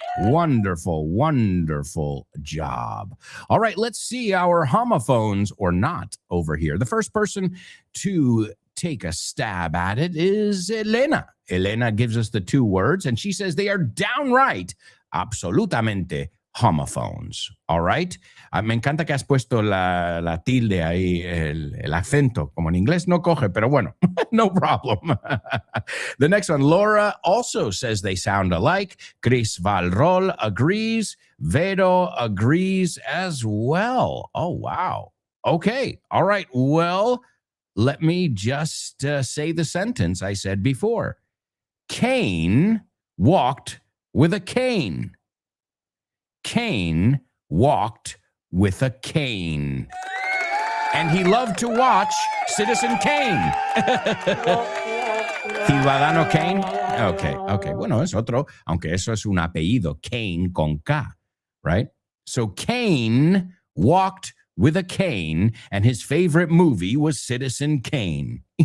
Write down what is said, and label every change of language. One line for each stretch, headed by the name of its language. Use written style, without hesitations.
English: Wonderful, wonderful job. All right, let's see our homophones or not over here. The first person to take a stab at it is Elena. Elena gives us the two words, and she says they are downright, absolutamente homophones. All right.
Spanish: Me encanta que has puesto la tilde ahí, el acento. Como en inglés no coge, pero bueno, no problem.
English: The next one, Laura also says they sound alike. Chris Valrol agrees. Vero agrees as well. Oh, wow. Okay. All right. Well, let me just say the sentence I said before. Cain walked with a cane. Cain walked with a cane. And he loved to watch Citizen Kane.
Spanish: Ciudadano Kane. Okay. Bueno, es otro, aunque eso es un apellido, Kane con K, right?
English: So Cain walked with a cane, and his favorite movie was Citizen Kane.